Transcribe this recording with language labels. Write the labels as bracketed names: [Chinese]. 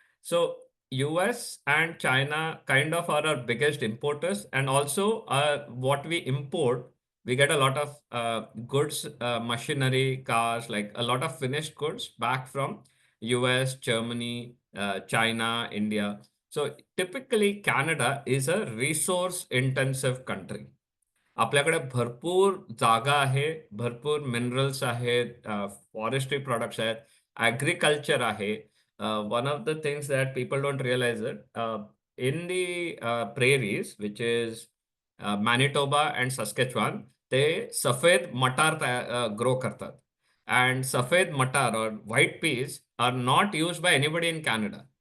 [English] So US and China kind of are our biggest importers, and also what we import, we get a lot of goods, machinery, cars, like a lot of finished goods back from US, Germany, China, India. So typically Canada is a resource intensive country. [Marathi] आपल्याकडे भरपूर जागा आहे, भरपूर minerals आहेत, forestry products आहेत, agriculture आहे. [English] One of the things that people don't realize it, in the prairies, which is Manitoba and Saskatchewan, [Marathi] ते सफेद मटार ग्रो करतात. [English] And सफेद मटार or white peas are not used by anybody in Canada.